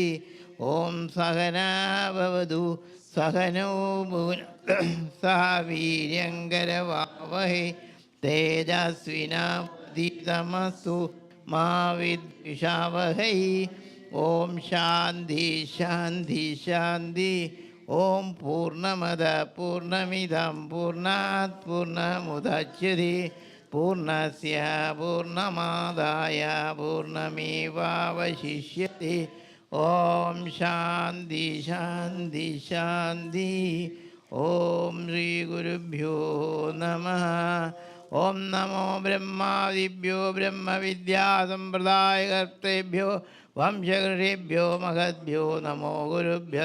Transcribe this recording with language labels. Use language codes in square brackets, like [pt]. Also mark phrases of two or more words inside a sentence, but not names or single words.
[sa] ഓം സഹനാവവതു സഹനോ സഹ വീര്യങ്കരവാവഹൈ തേജസ്വിനാവധീതമസ്തു മാ വിദ്വിഷാവഹൈ. ഓം ശാന്തി ശാന്തി ശാന്തി. ഓം പൂർണ്ണമദ പൂർണ്ണമിദം പൂർണ്ണാത് പൂർണ്ണമുദച്യത്തെ പൂർണ്ണസ്യ പൂർണ്ണമാദായ പൂർണ്ണമേവാവശിഷ്യത്തെ. ഓം ശാന്തി ശാന്തി ശാന്തി. ഓം ശ്രീ ഗുരുഭ്യോ നമഃ. ഓം നമോ ബ്രഹ്മാദിഭ്യോ ബ്രഹ്മവിദ്യാസമ്പ്രദായകർത്തേഭ്യോ വംശകൃഷേഭ്യോ മഹദ്ഭ്യോ നമോ ഗുരുഭ്യഃ.